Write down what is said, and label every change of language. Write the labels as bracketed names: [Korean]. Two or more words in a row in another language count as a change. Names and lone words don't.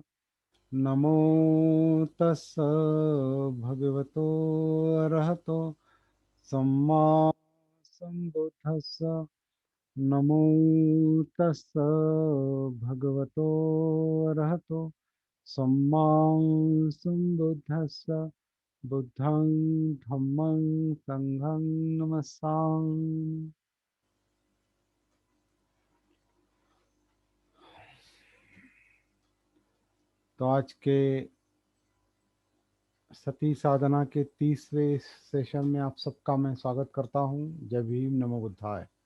[Pali] नमो तस् भगवतो अरहतो सम्मा संबुद्धस्स। नमो तस् भगवतो अरहतो सम्मा संबुद्धस्स। बुद्धं धम्मं संघं नमस्सामि। [Hindi] तो आज के सती साधना के 30वें सेशन में आप सबका मैं स्वागत करता हूँ। जय भीम, [Sanskrit] नमो बुद्धाय।